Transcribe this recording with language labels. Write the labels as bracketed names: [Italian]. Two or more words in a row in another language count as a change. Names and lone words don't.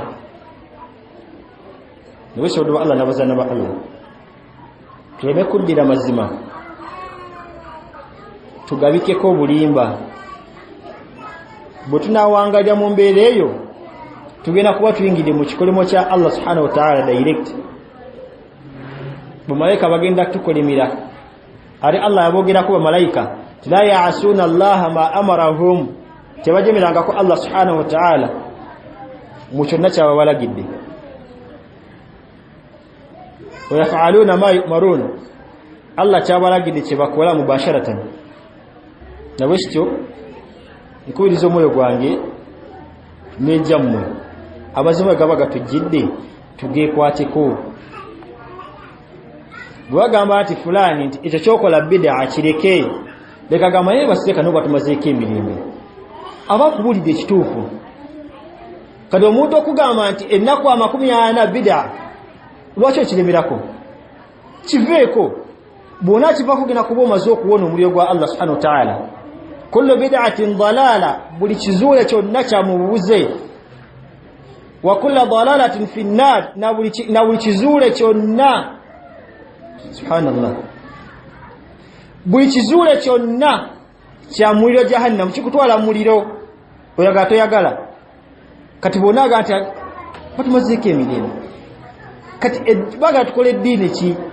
[Ganda] Nibwekisobola ba Allah n'abazaana ba Allah, tuleme kuddira mazima, tugabikeko obulimba. Bwe tunaawangalira mu mbeera eyo tugenda kuba tuyingidde mu kikolimo kya Allah [Arabic] سبحانه وتعالى [Ganda] direct. Bamalayika bagenda tukolimira, ate Allah yabogerako bamalayika [Arabic] لا يعصون الله ما أمرهم, [Ganda] tebajemerangako Allah [Arabic] سبحانه وتعالى [Ganda] mu kyonna kyaba balagidde. [Arabic] ويفعلون ما يؤمرون, [Ganda] Allah kyabalagidde kyebakola mubasharatan. Nabwekityo nkubiriza omwoyo gwange n'ejjammwe amazima gaba gatujjidde tugeekwateko. bwagamba nti fulani nti ekyo kyokola bid'a kireke leka gamba naye basireka n'oba tumazeeko emirembe aba kubulidde ekituufu kati omuntu okugamba nti ennaku 40 bid'a lwaki okiremerako kiveeko bwona kivaako gena kuba omaze okuwona omuliro gwa Allah [Arabic] سبحانه وتعالى كل بدعة ضلالة [Ganda] buli kizuule kyonna kya mubuze [Arabic] وكل ضلالة في النار [Ganda] na buli kizuule kyonna subhanallah buli kizuule kyonna kya muliro jahannam kikutwala muliro oyagala toyagala kati bonaga nti batumazeeko emirembe kati baga tukole eddiini ki